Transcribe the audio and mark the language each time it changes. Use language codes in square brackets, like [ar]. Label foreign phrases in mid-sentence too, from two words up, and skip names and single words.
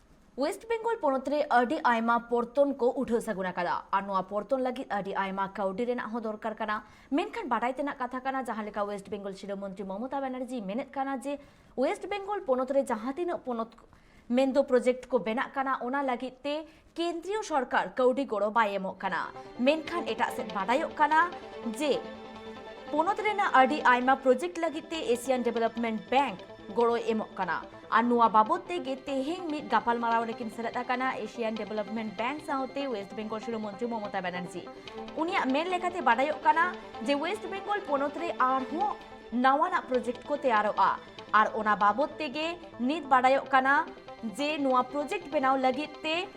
[sat] वेस्ट बेंगल पोनतरे अडी आयमा पोर्तन को उठो सगुना कदा और नोआ पोर्तन लगी अडी आयमा काउडी रेना हो दरकार कना मेनखान बाडाय तेना कथा कना जहां लेका वेस्ट बेंगल शिरोमंत्री ममता बनर्जी मेनेत कना जे वेस्ट बेंगल पोनतरे जहां तीन पोनत मेंदो प्रोजेक्ट को बेना कना ओना लगी ते केंद्रीय सरकार काउडी गोड़ो बाय एमो कना मेनखान एटा से बाडायो कना जे पोनत रेना अडी आयमा प्रोजेक्ट लगी ते एशियन डेवलपमेंट बैंक गोड़ो एमो कना और नुआ बाबद तेगे तेहें मिट गापाल माराव लेकिन सेलेदा कना एशियन डेवलपमेंट बैंक साउते वेस्ट बेंगल शिरोमंत्री ममता बनर्जी उनिया मेन लेखाते बाडायो कना जे वेस्ट बेंगल पोनतरे आरहो नवाना प्रोजेक्ट को तैयारोआ और ओना बाबद तेगे नित बाडायो कना जे नुआ प्रोजेक्ट बनाव लगिते